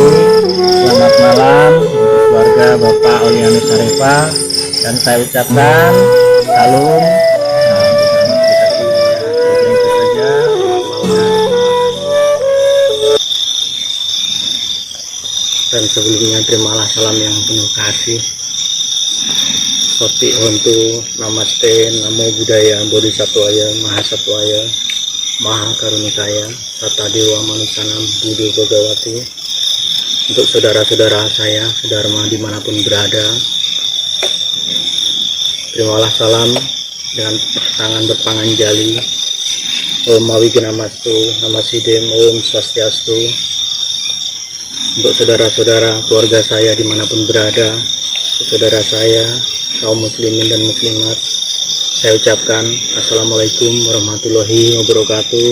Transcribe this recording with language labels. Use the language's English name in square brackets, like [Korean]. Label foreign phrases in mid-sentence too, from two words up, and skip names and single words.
[Indonesian] Selamat malam untuk keluarga Bapak Olianus Harepa, dan saya ucapkan salam. Itu saja. Dan sebelumnya terimalah salam yang penuh kasih. [Pali] Soti Hontu, Namaste, Namo Buddhaya, Bodhisattvaya, Mahasattvaya, Maha Karunikaya, Sata Dewa Manusanam, Buddha Bhagawati. [Indonesian] Untuk saudara-saudara saya, sedharma dimanapun berada, terimalah salam dengan tangan berpanganjali. [Sanskrit] Om Mawigyanamastu, Namasidem, Om Swastiastu. [Indonesian] Untuk saudara-saudara keluarga saya dimanapun berada, saudara saya, kaum muslimin dan muslimat, saya ucapkan [Arabic] السلام عليكم ورحمة الله وبركاته.